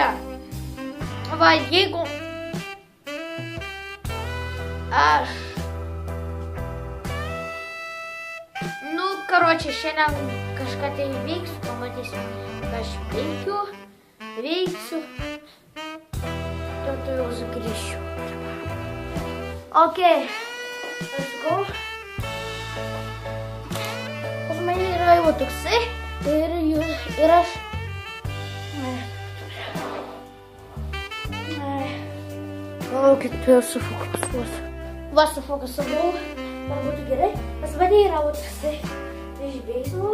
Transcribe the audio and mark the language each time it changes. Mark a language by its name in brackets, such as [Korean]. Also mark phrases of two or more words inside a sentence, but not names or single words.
[Lithuanian] Va, jeigu aš... Karočią, šiandien kažką tai veiksiu, pamatysiu, ką aš veiksiu. Tuo jau sugrįšiu. [English] Ok, let's go. [Lithuanian] Pas mane yra jau toksai ir aš... Palaukit, tu jau sufokusuosiu. Va, sufokusavau, ar būtų gerai. Pas mane yra jau toksai žibėjimu.